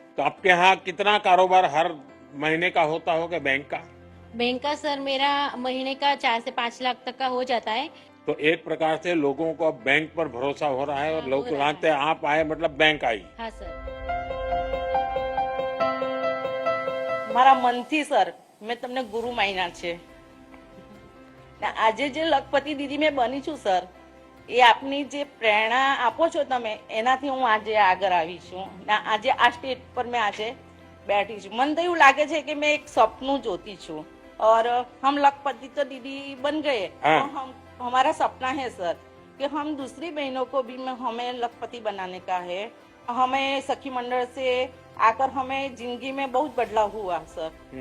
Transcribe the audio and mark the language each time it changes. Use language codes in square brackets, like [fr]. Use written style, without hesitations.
[hi] तो आपके यहाँ कितना कारोबार हर महीने का होता होगा बैंक का? बैंक का सर मेरा महीने का 4 से 5 लाख तक का हो जाता है। तो एक प्रकार से लोगों को अब बैंक पर भरोसा हो रहा है और हाँ, लोग हो रहा जानते हैं आप आए मतलब बैंक आई। हाँ सर। [gu] મારા મનથી સર મેં તમને ગુરુ માન્યા છે ને આજે જે લખપતિ દીદી મેં બની છું સર, એ આપની જે પ્રેરણા આપો છો તમે, એનાથી હું આજે આગળ આવી છું ને આજે આ સ્ટેજ પર મેં આજે बैठी છું. મને તો એવું લાગે છે કે मैं एक सपनू જોતી છું [hi] और हम लखपति तो दीदी बन गए, तो हमारा सपना है सर कि हम दूसरी बहनों को भी हमें लखपति बनाने का है. हमें सखी मंडल से आकर हमें जिंदगी में बहुत बदलाव हुआ सर.